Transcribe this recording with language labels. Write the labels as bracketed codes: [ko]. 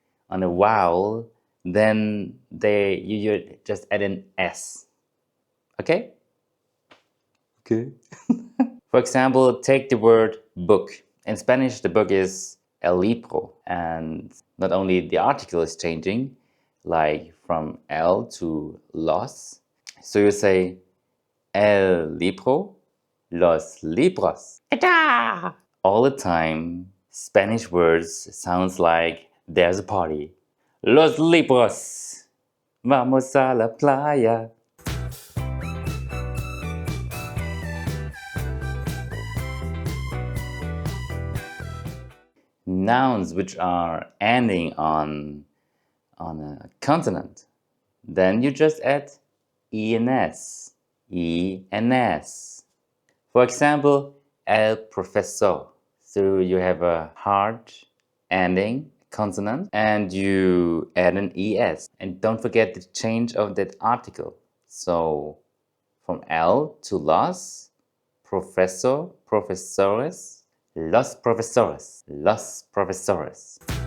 [en] On a vowel, then you just add an S. Okay? Okay. For example, take the word book. In Spanish, the book is el libro, and not only the article is changing, like from el to los. So you say el libro, los libros. ¡Eta! All the time, Spanish words sounds like there's a party. [es] Los libros, vamos a la playa. [en] Nouns which are ending on a consonant, then you just add ENS. ENS. For example, el profesor. So you have a hard ending consonant and you add an ES. And don't forget the change of that article. So from el to los, profesor, profesores, los profesores, los profesores.